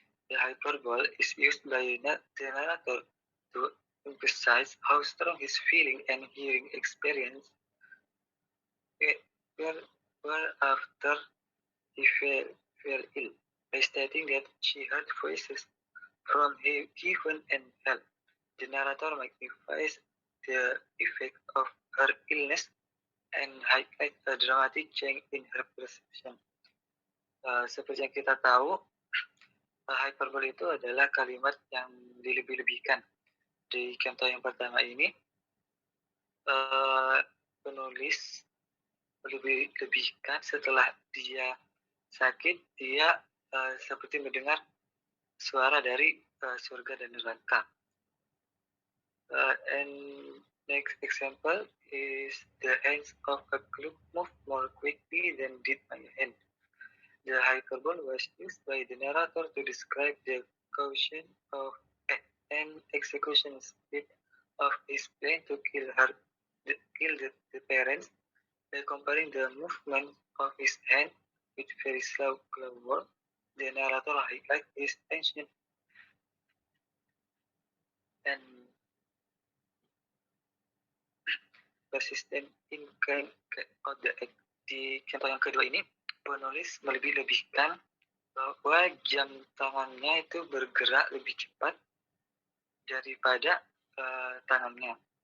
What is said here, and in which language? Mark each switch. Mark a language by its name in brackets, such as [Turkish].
[English] The hyperbole is used by the narrator to emphasize how strong his feeling and hearing experience were after he fell ill, by stating that she heard voices from heaven and hell. The narrator magnifies the effect of her illness and highlight a dramatic change in her perception. [Indonesian] Seperti yang kita tahu, hyperbole itu adalah kalimat yang dilebih-lebihkan. Di contoh yang pertama ini, penulis melebih-lebihkan setelah dia sakit, dia seperti mendengar suara dari surga dan neraka. [English] And next example is, the hands of a clock moved more quickly than did my hand. The hyperbole was used by the narrator to describe the caution of and execution speed of his plan to kill the parents, by comparing the movement of his hand with very slow work. The narrator highlights his tension and persistent in kind of the act. [Indonesian] Di contoh yang kedua ini, penulis melebih-lebihkan bahwa jam tangannya itu bergerak lebih cepat daripada tangannya.